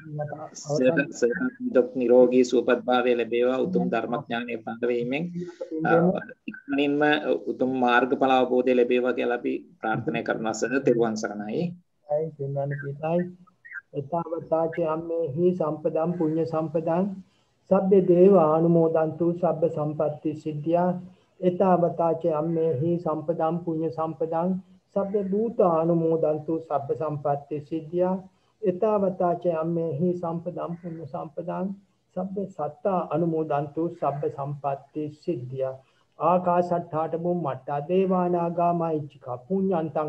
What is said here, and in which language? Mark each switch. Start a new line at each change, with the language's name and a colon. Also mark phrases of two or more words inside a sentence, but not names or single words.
Sinhala: දුක් නිරෝගී සුවපත් භාවය ලැබේවා උතුම් ධර්මඥානය පහළ වීමෙන් ඉක්මනින්ම උතුම් මාර්ගඵල අවබෝධය ලැබේවා කියලා අපි ප්‍රාර්ථනා කරනවා සර් තෙරුවන් සරණයි.
Pali: එතාවතාච අම්මේහි සම්පදම් පුඤ්ඤ සම්පදං සබ්බ දේවා අනුමෝදන්තු සබ්බ සම්පatti සිද්ධියා එතාවතාච අම්මේහි සම්පදම් පුඤ්ඤ සම්පදං සබ්බ භූත අනුමෝදන්තු සබ්බ සම්පatti සිද්ධියා එතාවතාච අම්මේහි සම්පදම් පුඤ්ඤ සම්පදං සබ්බ සත්තා අනුමෝදන්තු සබ්බ සම්පatti සිද්ධියා ආකාශට්ඨාට බුම්මට්ඨා දේවානාගා මහිච්ඡිකා පුඤ්ඤන්තං